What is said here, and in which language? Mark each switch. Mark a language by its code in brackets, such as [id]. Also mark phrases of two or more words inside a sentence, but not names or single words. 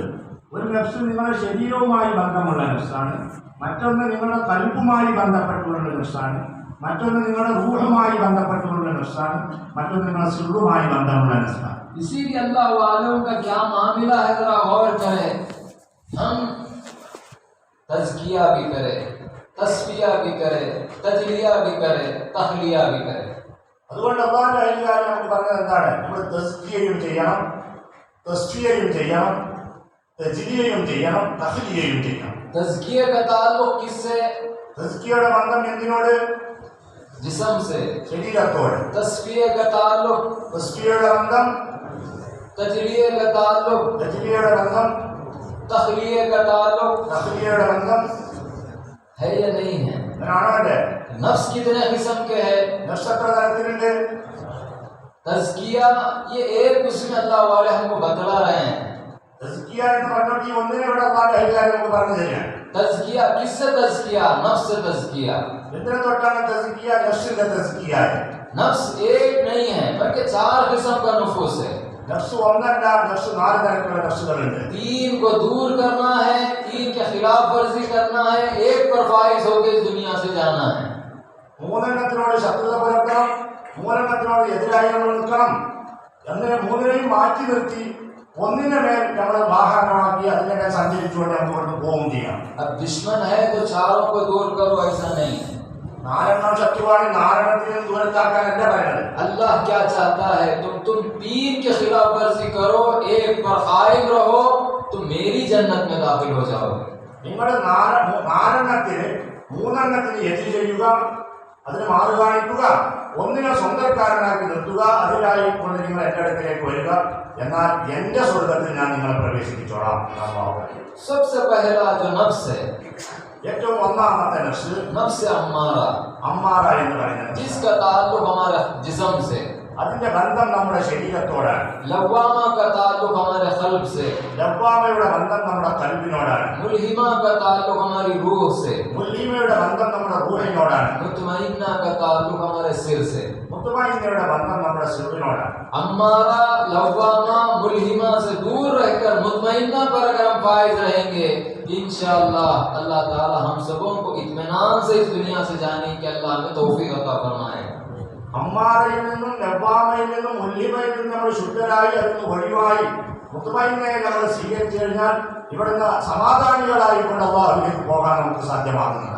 [ml] ഒരു നഫ്സ് നിങ്ങളുടെ ശരീരവുമായി ബന്ധമുള്ള നഫ്സാണ്, മറ്റൊന്ന് നിങ്ങളുടെ കൽബുമായി ബന്ധപ്പെട്ടുള്ള നഫ്സാണ്, മറ്റൊന്ന് നിങ്ങളുടെ റൂഹുമായി ബന്ധപ്പെട്ടുള്ള നഫ്സാണ്, മറ്റൊന്ന് നിങ്ങളുടെ സിറുമായി ബന്ധമുള്ള നഫ്സാണ്. [hi] इसीलिए अल्लाह वालों का क्या मामला है, जरा गौर करें। हम तज़किया भी करें, तस्फिया भी करें, तजलिया भी करें, तहलिया भी करें। [ml] അതുകൊണ്ട് അല്ലാഹുവിന്റെ അധികാരം നമുക്ക് പറഞ്ഞത് എന്താണ്? നമ്മൾ തസ്കിയയും ചെയ്യണം, തസ്ഫിയയും ചെയ്യണം, തജ്ലിയയും ചെയ്യണം, തഹ്ലിയയും ചെയ്യണം. [hi] तज़किया का ताल्लुक किससे? [ml] തസ്കിയയുടെ ബന്ധം എന്തിനോട്? [hi] जिस्म से। [ml] ശരീരത്തോട്. [hi] तस्फिया का ताल्लुक, [ml] തസ്കിയയുടെ ബന്ധം, [hi] तजलिया का ताल्लुक, [ml] തജ്ലിയയുടെ ബന്ധം, [hi] तहलिया का ताल्लुक [ml] തഹ്ലിയയുടെ ബന്ധം [hi] है या नहीं है? [ml] അങ്ങനെയാണോ? അല്ലേ? [hi] नफ्स कितने किस्म के है? [ml] നഫ്സ് എത്ര തരത്തിലുണ്ട്? [hi] तज़किया ये एक उसमें अल्लाह वाले हमको बतला रहे हैं। [ml] തസ്കിയ എന്ന് പറഞ്ഞാൽ ഈ ഒന്നിനെ ഇവിടെ അള്ളാഹുവിന്റെ അഭിപ്രായം നമുക്ക് പറഞ്ഞു തരികയാണ്. [hi] तज़किया किससे तज़किया? नफ्स से तज़किया। [ml] എന്തിനെ തൊട്ടാണ് തസ്കിയ? നഫ്സിന്റെ തസ്കിയ. [hi] नफ्स एक नहीं है बल्कि 4 किस्म का नफूस है। [ml] നഫ്സ് ഒന്നല്ല, നഫ്സ് 4 തരത്തിലുള്ള നഫ്സുകളുണ്ട്. [hi] 3 को दूर करना है, 3 के खिलाफ वर्जी करना है, 1 पर फाइज होकर इस दुनिया से जाना है। [ml] 3 ശത്രുത പുലർത്തണം, 3 എതിരായി നമ്മൾ നിൽക്കണം. അങ്ങനെ 3 മാറ്റി നിർത്തി ഒന്നിനെ മേൽ നമ്മൾ വാഹനമാക്കി അതിനെ മേൽ സഞ്ചരിച്ചുകൊണ്ട് നമുക്ക് പോവുകയും ചെയ്യാം. [hi] अब दुश्मन है तो 4 को दूर करो, ऐसा नहीं है। [ml] 4 ശത്രുവാണ്, 4 ദൂരത്താക്കാൻ എന്താ പറയുന്നത്? [hi] अल्लाह क्या चाहता है? तुम 3 के खिलाफ वर्जी करो, 1 पर कायम रहो, तुम मेरी जन्नत में दाखिल हो जाओगे। [ml] നിങ്ങൾ 3 എതിര് ചെയ്യുക, അതിന് മാറു കാണിക്കുക, ഒന്നിനെ സ്വന്തക്കാരനാക്കി നിർത്തുക, അതിലായി കൊണ്ട് നിങ്ങൾ എന്റെ അടുക്കിലേക്ക് വരിക, എന്നാൽ എന്റെ സ്വർഗത്തിൽ ഞാൻ നിങ്ങളെ പ്രവേശിപ്പിച്ചോളാം. [hi] सबसे पहला जो नफ्स है, [ml] ഏറ്റവും ഒന്നാമത്തെ നഫ്സ് [hi] नफ्स अम्मारा, [ml] അമ്മാറ എന്ന് പറയുന്നത്, [hi] जिसका ताल्लुक हमारे जिस्म से, [ml] അതിന്റെ ബന്ധം നമ്മുടെ ശരീരത്തോടാണ്. [hi] लव्वामा का ताल्लुक हमारे क़ल्ब से, [ml] ലവ്വാമയുടെ ബന്ധം നമ്മുടെ കൽബിനോടാണ്. [hi] मुल्हिमा का ताल्लुक हमारी रूह से, [ml] മുല്ലീമയുടെ ബന്ധം നമ്മുടെ റൂഹിനോടാണ്. [hi] मुतमइन्ना का ताल्लुक हमारे सिर से। [ml] മുത്തുമൈനയുടെ ബന്ധം നമ്മുടെ സിറിനോടാണ്. [hi] अम्मारा, लव्वामा, मुल्हिमा से दूर रहकर मुतमइन्ना पर अगर हम फाइज रहेंगे, इंशाअल्लाह अल्लाह ताला हम सबों को इत्मीनान से इस दुनिया से जाने की अल्लाह हमें तौफीक अता फरमाएगा। [ml] അമ്മാറയിൽ നിന്നും ലവ്വാമയിൽ നിന്നും മുല്ലിമയിൽ നിന്നും നമ്മൾ ശുദ്ധരായി അതിന് ഒഴിവായി മുത്തുമൈനയെ നമ്മൾ സ്വീകരിച്ചു കഴിഞ്ഞാൽ ഇവിടുന്ന് സമാധാനികളായിക്കൊണ്ട് അല്ലാഹുവിലേക്ക് പോകാൻ നമുക്ക് സാധ്യമാകുന്നതാണ്.